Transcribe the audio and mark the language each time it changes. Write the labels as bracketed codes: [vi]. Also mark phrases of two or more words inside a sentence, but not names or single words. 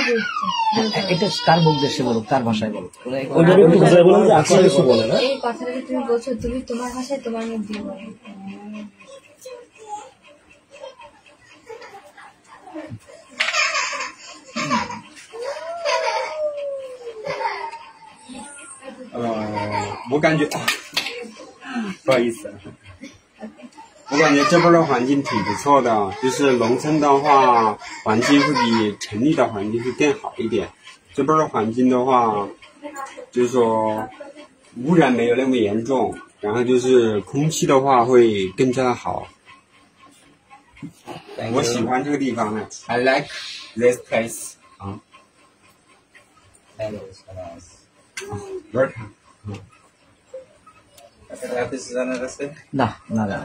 [bn] এটা কার মুখ দেশে বলো, কার ভাষায় বলো? এই কথাটা যে তুমি বলছো তুমি তোমার ভাষায় তোমার মুখ দিয়ে বলো। [zh] 我感觉，不好意思，我感觉这边的环境挺不错的，就是农村的话，环境会比城里的环境会更好一点。这边的环境的话，就是说污染没有那么严重，然后就是空气的话会更加好。我喜欢这个地方呢 ， [en] I like this place [zh] 啊。Welcome。 [bn] না না না